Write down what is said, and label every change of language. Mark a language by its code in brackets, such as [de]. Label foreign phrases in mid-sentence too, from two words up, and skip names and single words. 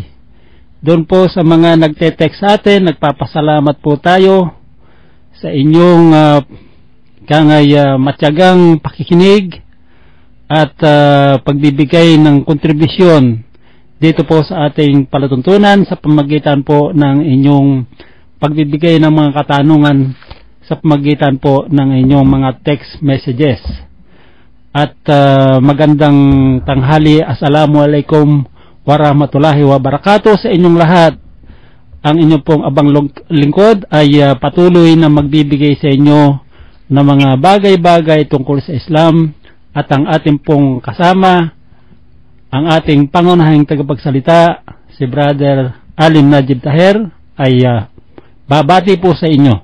[tl] Doon po sa mga nagte-text sa atin, nagpapasalamat po tayo sa inyong matyagang pakikinig at pagbibigay ng kontribusyon dito po sa ating palatuntunan sa pamagitan po ng inyong pagbibigay ng mga katanungan sa pamagitan po ng inyong mga text messages. At magandang tanghali, [ar] السلام عليكم ورحمة الله وبركاته [tl] sa inyong lahat. Ang inyong pong abang lingkod ay patuloy na magbibigay sa inyo ng mga bagay-bagay tungkol sa Islam. At ang ating pong kasama, ang ating pangunahing tagapagsalita, si Brother Alim Najib Taher, ay babati po sa inyo.